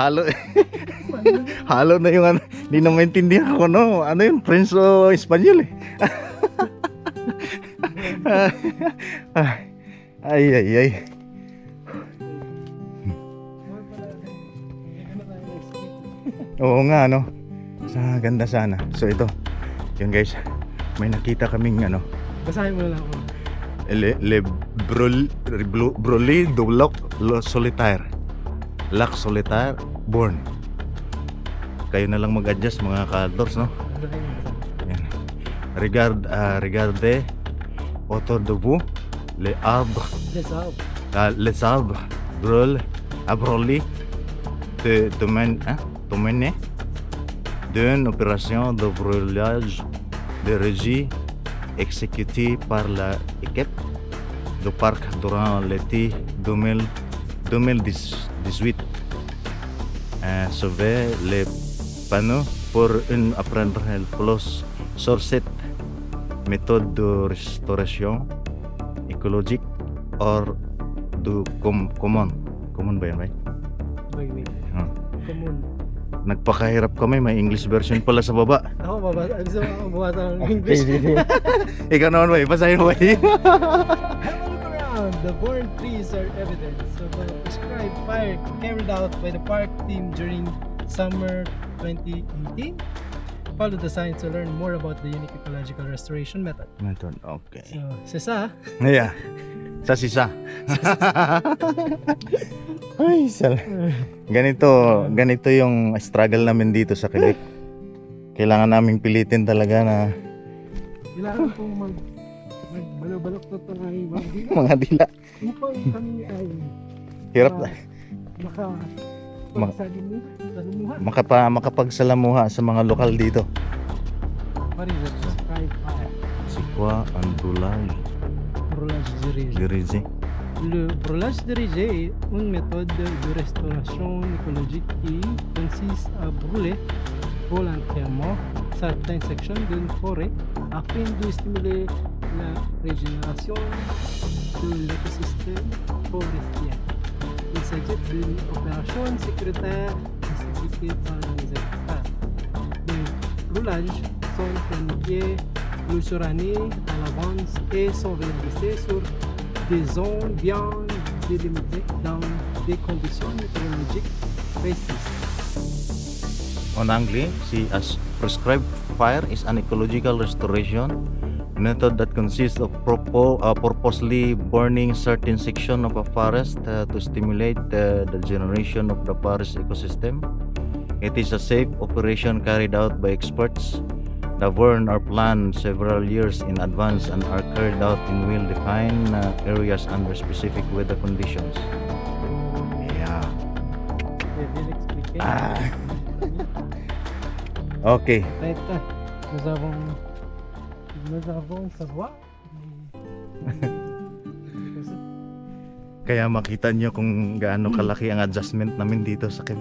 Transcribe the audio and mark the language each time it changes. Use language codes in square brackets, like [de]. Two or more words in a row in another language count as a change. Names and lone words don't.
[tl] Halo na yung hindi na maintindihan ko, ano yun, French o Espanyol ay. Oo nga, sa ganda sana. So ito, yun guys, may nakita kaming Basahin mo na lang ako. [fr] le brûlé de lac solitaire. Lac solitaire born. [tl] Kayo na lang mag-adjust mga ka-outdoors, Yan. [fr] Regardez autour de vous les arbres brûlent domaine d'une opération de brûlage de régie exécutée par l'équipe du parc durant l'été 2018. Sauver les panneaux pour une apprendre plus sur cette méthode de restauration écologique hors du commun [tl] ba yan, bay? [en] Wait. Ah. Common. [tl] Nagpakahirap kami, may [en] English version [tl] pala sa baba. Ako babasa. Gusto mo bumasa ng English? Ikaw naman, bay, basahin mo, bay. [en] Look around. The burned trees are evidence of a prescribed fire carried out by the park team during summer 2018. Follow the signs to learn more about the unique ecological restoration method. Okay. [tl] So, Sisa, [en] Yeah. [tl] Sa sisa. Ay, ganito yung struggle namin dito sa Quebec. Kailangan naming pilitin talaga na kailangan pong magbalok to ng aming mga dila mga dila. upang kami ay Hirap. maka Pagsalimuhan. makapagsalamuha sa mga lokal dito. [en] What is it? Sky fire. Sikwa and brulage. [fr] Brûlage dirigé. Dirige. Le brûlage dirigé est une méthode de restauration écologique qui consiste à brûler volontairement certaines sections d'une forêt afin de stimuler la régénération de l'écosystème forestier. Il s'agit d'une opération sécuritaire exécutée par les experts. Les brûlages sont planifiés plusieurs années à l'avance et sont réalisés sur des zones bien délimitées dans des conditions météorologiques précises. On Anglais, [en] see as prescribed fire is an ecological restoration method that consists of purposely burning certain section of a forest to stimulate the generation of the forest ecosystem. It is a safe operation carried out by experts. The burn are planned several years in advance and are carried out in well-defined areas under specific weather conditions. Yeah. [fr] C'est bien expliqué. [en] Ah. Okay. [fr] Peut-être nous avons savoir. [tl] Kaya makita nyo kung gaano kalaki ang adjustment namin dito sa Quebec.